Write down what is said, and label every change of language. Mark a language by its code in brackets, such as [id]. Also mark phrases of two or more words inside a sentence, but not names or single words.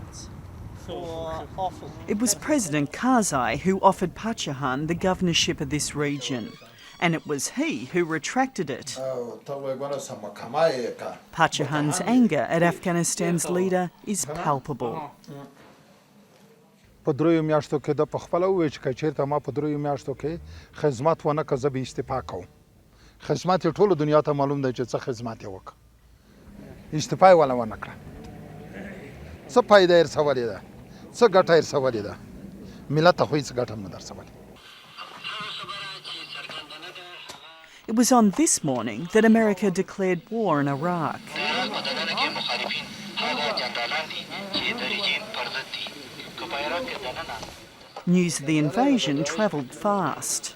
[en] It was President Karzai who offered Pacha Khan the governorship of this region, and it was he who retracted it. Pacha Khan's anger at Afghanistan's leader is palpable. [ps] په دریو میاشتو کې د پخپله وویل چې که چېرته ما په دریو میاشتو کې خدمت ونه کړه زه به استعفا کوم خدمت یې ټولو دنیا ته معلوم دی چې څه خدمت یې وکړه استعفا یې ولا ونه کړه څه فایده یې رسولې ده څه ګټه یې رسولې ده ملت ته خو هېڅ ګټه هم نه ده رسولې. [en] It was on this morning that America declared war in Iraq. News of the invasion travelled fast.